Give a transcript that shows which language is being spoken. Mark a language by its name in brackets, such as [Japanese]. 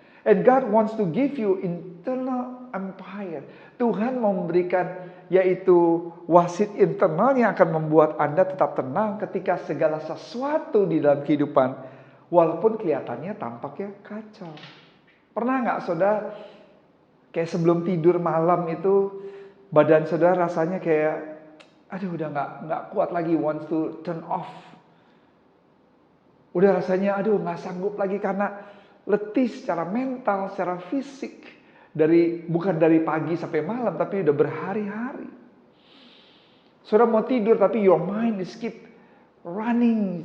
[English] And God wants to give you internal empire. [Indonesian] Tuhan memberikan yaitu wasit internal yang akan membuat Anda tetap tenang ketika segala sesuatu di dalam kehidupan walaupun kelihatannya tampaknya kacau. Pernah nggak saudara kayak sebelum tidur malam itu badan saudara rasanya kayak aduh udah nggak kuat lagi, [English] wants to turn off. [Indonesian] Udah rasanya aduh nggak sanggup lagi karena letih secara mental, secara fisik. Bukan dari pagi sampai malam, tapi udah berhari-hari. Saudara mau tidur, tapi [English] your mind is keep running.